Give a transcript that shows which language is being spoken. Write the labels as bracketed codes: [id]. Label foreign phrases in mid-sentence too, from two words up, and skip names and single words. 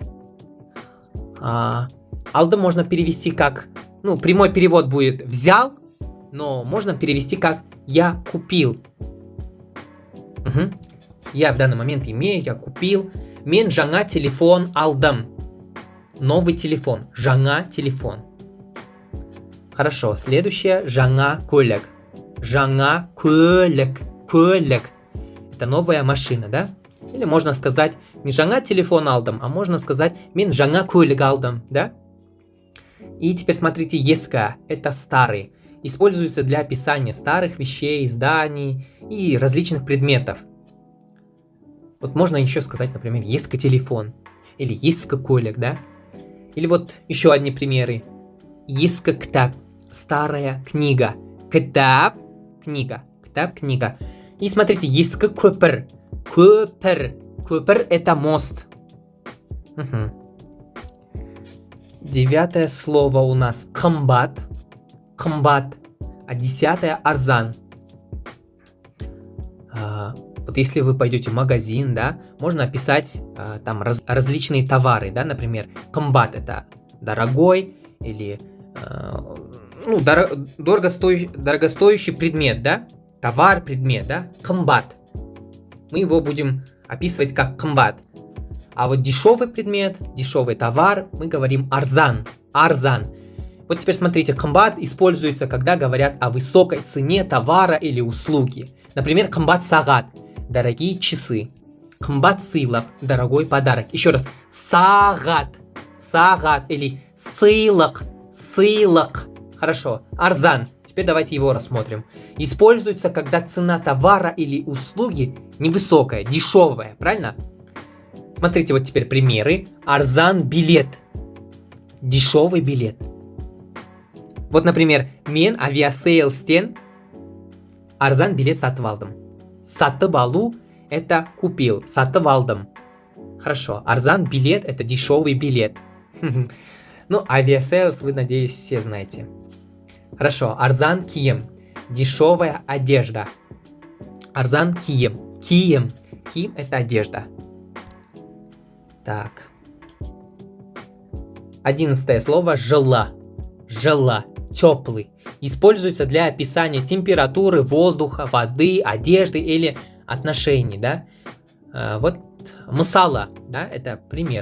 [ru] Алдым можно перевести как, прямой перевод будет взял, но можно перевести как я купил. Я в данный момент имею, я купил. [kk] Мен жаңа телефон алдым. [ru] Новый телефон. [kk] Жаңа телефон. [ru] Хорошо, следующее [kk] жаңа көлік. Жаңа көлік. Көлік. [ru] Это новая машина, да? Или можно сказать не [kk] жаңа телефон алдым, [ru] а можно сказать [kk] мен жаңа көлік алдым, [ru] да? И теперь смотрите, ескі – это старый. Используется для описания старых вещей, зданий и различных предметов. Вот можно еще сказать, например, [kk] ескі телефон или ескі көлік, да? [ru] Или вот еще одни примеры. [kk] Ескі кітап – [ru] старая книга. [kk] Кітап – книга. Кітап – [ru] книга. И смотрите, [kk] ескі көпір. Көпір. Көпір – [ru] это мост. Девятое слово у нас қымбат. [kk] Қымбат. А 10 арзан. [ru] Вот если вы пойдете в магазин, да, можно описать там различные товары, да, например, қымбат – это дорогой или дорогостоящий предмет, да, товар, предмет, да, қымбат. Мы его будем описывать как қымбат. А вот дешевый предмет, дешевый товар, мы говорим [kk] арзан, арзан. [ru] Вот теперь смотрите, қымбат используется, когда говорят о высокой цене товара или услуги. Например, [kk] қымбат сағат – [ru] дорогие часы. [kk] Қымбат сыйлық – [ru] дорогой подарок. Еще раз, [kk] сағат, сағат или сыйлық, сыйлық. [ru] Хорошо, арзан. Теперь давайте его рассмотрим. Используется, когда цена товара или услуги невысокая, дешевая, правильно? Смотрите, вот теперь примеры. [kk] Арзан билет. [ru] Дешевый билет. Вот, например, [kk] мен авиасейлстен арзан билет сатып алдым. Сатып алу – [ru] это купил. [kk] Сатып алдым. Хорошо. Арзан билет – [ru] это дешевый билет. Ну, авиасейлс вы, надеюсь, все знаете. Хорошо. [kk] Арзан кием. [ru] Дешевая одежда. [kk] Арзан кием. Кием. Кием – [ru] это одежда. Так. 11 слово жила. Жила. Теплый. Используется для описания температуры воздуха, воды, одежды или отношений, да? Вот мысала, да, это пример.